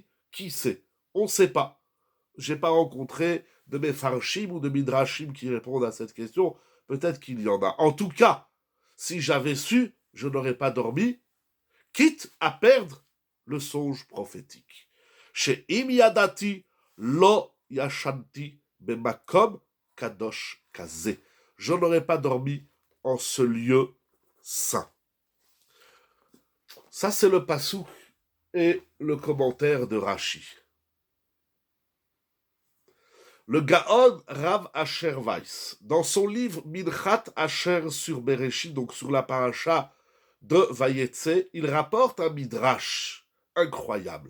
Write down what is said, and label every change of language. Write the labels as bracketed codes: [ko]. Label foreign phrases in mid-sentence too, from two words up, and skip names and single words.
[fr] Qui sait? On ne sait pas. Je n'ai pas rencontré de Mefarshim ou de Midrashim qui répondent à cette question. Peut-être qu'il y en a. En tout cas, si j'avais su, je n'aurais pas dormi, quitte à perdre le songe prophétique. [he] Chez אילו ידעתי לא ישנתי במקום קדוש כזה. [fr] Je n'aurais pas dormi en ce lieu saint. Ça, c'est le passouk et le commentaire de Rashi. Le Gaon Rav Asher Weiss, dans son livre Minchat Asher sur Bereshit, donc sur la paracha de Vayetze, il rapporte un midrash incroyable.